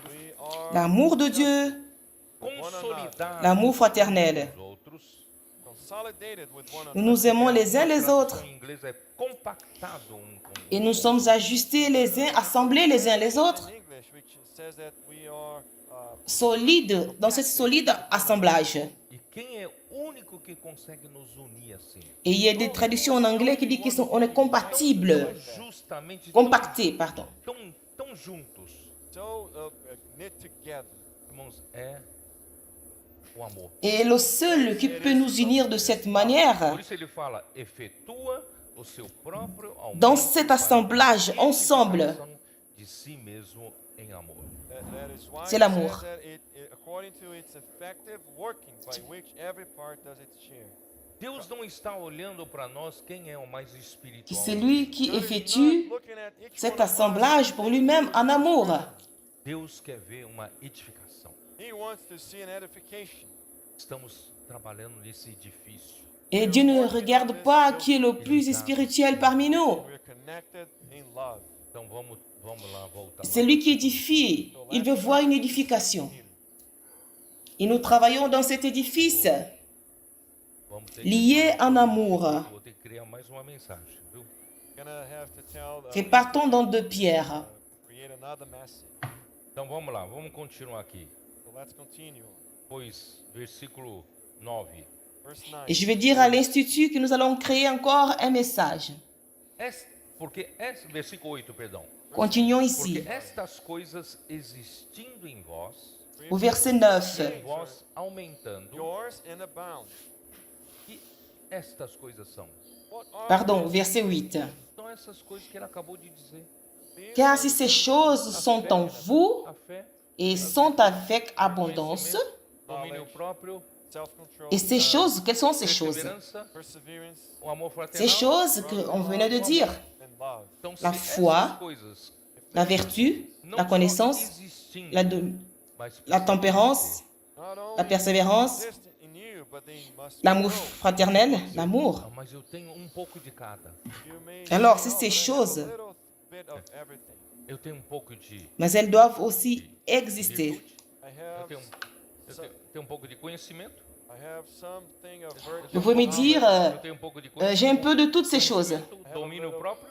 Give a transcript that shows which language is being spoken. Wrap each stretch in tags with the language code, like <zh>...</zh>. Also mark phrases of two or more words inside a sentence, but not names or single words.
<en>We are</en> <fr>L'amour de Dieu,</fr> <pt>consolidados</pt> <fr>l'amour fraternel.</fr> <pt>uns com os outros.</pt> <en>consolidated with one</en> <fr>Nous</fr> <en>another.</en> <fr>nous aimons les uns</fr> <pt>A</pt> <fr>les</fr> <pt>tradução</pt> <fr>autres</fr> <pt>em inglês é compactado um com o</pt> <fr>et</fr> <pt>outro.</pt> <fr>nous sommes ajustés les uns, assemblés les uns les autres,</fr> <en>In English, which says that we are</en> <fr>solides, dans ce solide assemblage.</fr> <pt>E quem é o único que consegue nos unir assim?</pt> <fr>Et il y a des traductions en anglais qui disent qu'on est compatibles,</fr> <pt>Justamente</pt> <fr>compactés, pardon.</fr> <pt>tão juntos,</pt> <en>so knit together.</en> <pt>irmãos, é o amor.</pt> <fr>Et le seul qui peut nous unir de cette manière,</fr> <pt>Por isso ele fala, efetua o seu próprio aumento</pt> <fr>dans cet assemblage,</fr> <pt>para a</pt> <fr>ensemble,</fr> <pt>edificação de si mesmo em amor.</pt> <en>That is why</en> <fr>C'est</fr> <en>it</en> <fr>l'amour.</fr> <en>says that according to its effective working by which every part does its share.</en> <pt>Deus não está olhando para nós quem é o mais que espiritual.</pt> <fr>c'est lui qui</fr> <en>God is</en> <fr>effectue</fr> <en>not looking at each</en> <fr>cet</fr> <en>one of us.</en> <fr>assemblage pour lui-même en amour.</fr> <pt>Deus quer ver uma edificação.</pt> <en>He wants to see an edification.</en> <pt>Estamos trabalhando nesse edifício.</pt> <fr>Et Dieu ne regarde pas qui est le plus spirituel parmi nous.</fr> <en>We're connected in love.</en> <pt>Então vamos lá voltar.</pt> <fr>C'est lui qui édifie. Il veut voir une édification. Et nous travaillons dans cet édifice</fr> <pt>Vamos ter</pt> <fr>lié en amour.</fr> <pt>Vou ter que criar mais uma mensagem, viu?</pt> <en>Gonna have to tell</en> <fr>Et partons dans 2 Pierre.</fr> <en>create another message.</en> <pt>Então vamos lá, vamos continuar aqui.</pt> <en>So let's continue.</en> <pt>Pois, versículo 9.</pt> <en>Verse 9.</en> <fr>Et je vais dire à l'Institut que nous allons créer encore un message.</fr> <pt>Versículo 8, perdão.</pt> <fr>Continuons</fr> <pt>Porque</pt> <fr>ici.</fr> <pt>estas coisas existindo em vós,</pt> <fr>Au verset 9.</fr> <pt>em vós aumentando,</pt> <en>Yours and abound.</en> <pt>e estas coisas são.</pt> <en>What are</en> <fr>Pardon, au verset 8.</fr> <pt>São essas coisas que ele acabou de dizer.</pt> <en>these?</en> <fr>Car si ces choses sont en vous</fr> <pt>A fé,</pt> <fr>et sont avec abondance,</fr> <pt>domínio próprio,</pt> <en>Self-control.</en> <fr>et ces choses, quelles sont ces choses?</fr> <pt>perseverança,</pt> <en>Perseverance</en> <pt>o amor</pt> <fr>Ces</fr> <pt>fraternal.</pt> <fr>choses qu'on venait de dire,</fr> <en>and love.</en> <pt>Então, se</pt> <fr>la foi,</fr> <pt>essas coisas</pt> <fr>la vertu,</fr> <pt>não</pt> <fr>la</fr> <pt>só</pt> <fr>connaissance,</fr> <pt>existindo,</pt> <fr>la</fr> <pt>mas</pt> <fr>tempérance,</fr> <en>Not only</en> <fr>la persévérance,</fr> <en>exist in you, but they must</en> <fr>L'amour</fr> <en>grow.</en> <fr>fraternel, l'amour.</fr> <pt>Ah, mas eu tenho um pouco de cada.</pt> <en>You may</en> <fr>Alors,</fr> <en>say,</en> <fr>si</fr> <en>"Oh,</en> <fr>ces</fr> <en>but I have</en> <fr>choses,</fr> <en>a little bit of everything."</en> <pt>Eu tenho um pouco de</pt> <fr>mais elles doivent aussi exister.</fr> <pt>virtude,</pt> <en>I</en> <pt>eu</pt> <en>have,</en> <pt>tenho, tenho um pouco de conhecimento,</pt> <en>I have something of virtue.</en> <fr>Vous pouvez me dire,</fr> <pt>eu tenho um pouco de</pt> <fr>j'ai un</fr> <pt>conhecimento,</pt> <fr>peu de toutes ces choses.</fr> <en>I have a</en> <pt>domínio próprio,</pt>